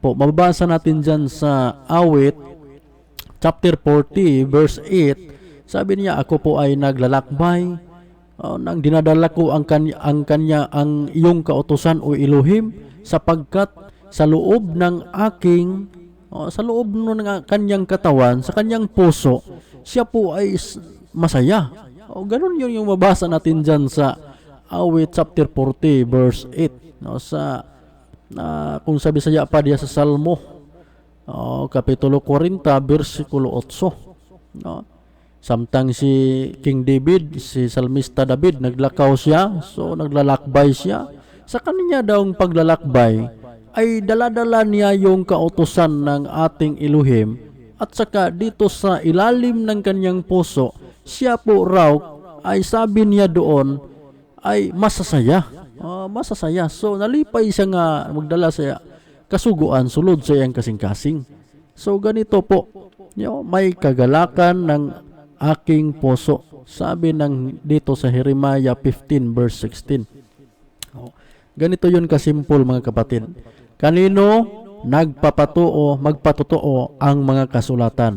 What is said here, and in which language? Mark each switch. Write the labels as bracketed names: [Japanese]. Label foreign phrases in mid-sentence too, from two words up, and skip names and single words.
[Filipino] po, mababasa natin dyan sa Awit chapter 40 verse 8, sabi niya, ako po ay naglalakbay nang dinadala ko ang iyong kautusan, o Elohim, sapagkat sa loob ng kanyang katawan, sa kanyang puso, siya po ay masaya. Ganun yung mabasa natin dyan sa Awit chapter 40 verse 8. [Cebuano] Kung sa Bisaya pa diya sa Salmo, kapitulo 40 versikulo 8. Samtang si King David, si Salmista David, naglakaw siya, [Filipino] so naglalakbay siya. Sa kanya daw paglalakbay, ay daladala niya yung kautusan ng ating Elohim at saka dito sa ilalim ng kanyang puso, siya po raw ay sabi niya doon ay masasaya. Masasaya. [Cebuano] So nalipay siya nga magdala sa kasuguan sulod sa iyang kasing-kasing. [Filipino] So ganito po, may kagalakan ng aking puso. Sabi ng dito sa Jeremiah 15 verse 16. Ganito yun kasimple mga kapatid. Kanino magpatotoo ang mga kasulatan.